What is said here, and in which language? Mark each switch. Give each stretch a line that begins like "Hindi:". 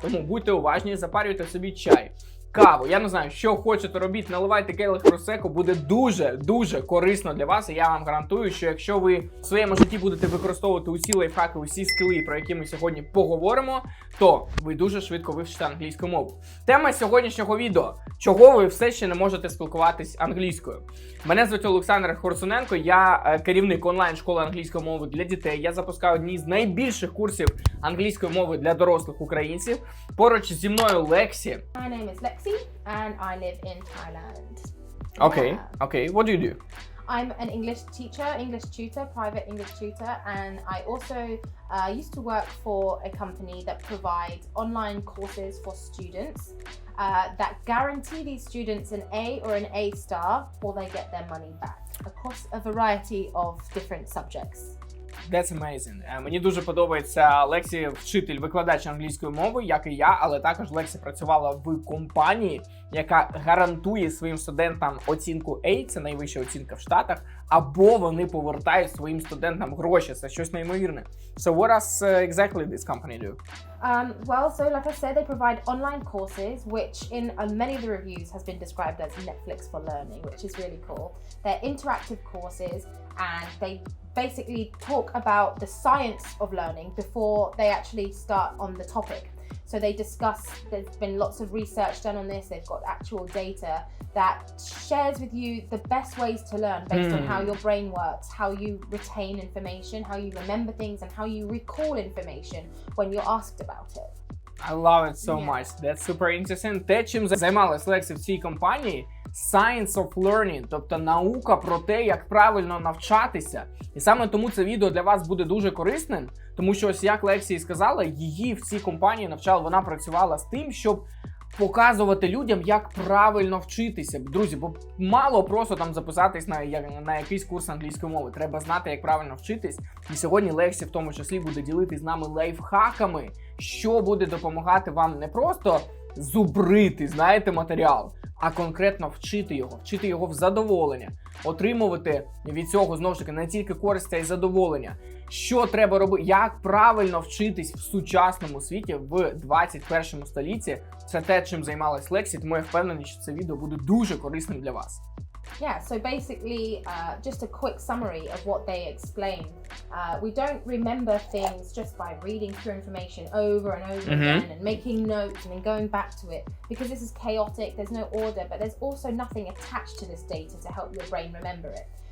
Ukrainian: Тому будьте уважні, запарюйте собі чай, каву. Я не знаю, що хочете робіть, наливайте келих просеку, буде дуже корисно для вас. І я вам гарантую, що якщо ви в своєму житті будете використовувати усі лайфхаки, усі скіли, про які ми сьогодні поговоримо, то ви дуже швидко вивчите англійську мову. Тема сьогоднішнього відео – чого ви все ще не можете спілкуватись англійською. Мене звуть Олександр Хорсуненко, я керівник онлайн-школи англійської мови для дітей. Я запускаю одні з найбільших курсів англійської мови для дорослих українців. Поруч зі мною Лексі.
English: My name is Lexi and I live in Thailand. Okay. What do you do? I'm an English teacher, English tutor, private English tutor, and I also used to work for a company that provides online courses for students that guarantee these students an A or an A star or they get their money back across a variety of different subjects. That's amazing.
Ukrainian: Мені дуже подобається Лексі, вчитель, викладач англійської мови, як і я, але також Лексі працювала в компанії, яка гарантує своїм студентам оцінку A, це найвища оцінка в Штатах, або вони повертають своїм студентам гроші, це щось неймовірне.
English: So what does exactly this company do? So like I said, they provide online courses, which in many of the reviews has been described as Netflix for learning, which is really cool. They're interactive courses and they basically talk about the science of learning before they actually start on the topic. So they discuss, there's been lots of research done on this, they've got actual data that shares with you the best ways to learn based on how your brain works, how you retain information, how you remember things, and how you recall information when you're asked about it. I love it so much. That's super interesting.
Ukrainian: Те, чим займалась Лексі в цій компанії,
English: science of learning,
Ukrainian: тобто наука про те, як правильно навчатися. І саме тому це відео для вас буде дуже корисним, тому що ось як Лексі сказала, її в цій компанії навчали, вона працювала з тим, щоб показувати людям, як правильно вчитися. Друзі, бо мало просто там записатись на якийсь курс англійської мови. Треба знати, як правильно вчитись. І сьогодні Лексі в тому числі буде ділитись з нами лайфхаками, що буде допомагати вам не просто зубрити, знаєте, матеріал, а конкретно вчити його в задоволення, отримувати від цього, знову ж таки, не тільки користь, а й задоволення. Що треба робити, як правильно вчитись в сучасному світі в 21 столітті. Це те, чим займалась Лексі, тому я впевнений, що це відео буде дуже корисним для вас.
English: Yeah, so basically, just a quick summary of what they explain. We don't remember things just by reading through information over and over again and making notes and then going back to it, because this is chaotic, there's no order, but there's also nothing attached to this data to help your brain remember it.